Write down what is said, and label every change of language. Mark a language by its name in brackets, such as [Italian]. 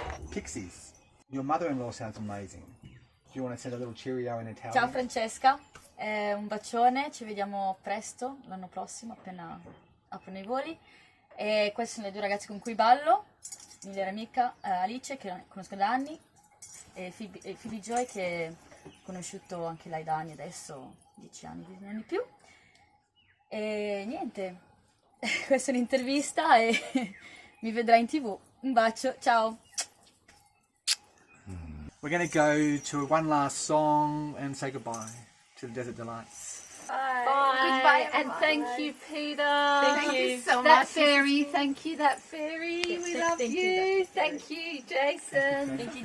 [English] Pixies, your mother-in-law sounds amazing. Do you want to send a little cheerio in Italian? [Italian] Ciao Francesca, un bacione, ci vediamo presto l'anno prossimo appena aprono i voli. E queste sono le due ragazze con cui ballo, migliore amica Alice, che conosco da anni, e Phoebe Joy, che ho conosciuto anche lei da anni adesso, 10 anni più. E niente, questa è un'intervista e mi vedrai in TV. Un bacio, ciao! [English] We're going to go to one last song and say goodbye to the Desert Delights. Goodbye, and thank you, Peter. Thank you so much. That fairy, thank you, that fairy. We love you. Thank you, Jason. Thank you,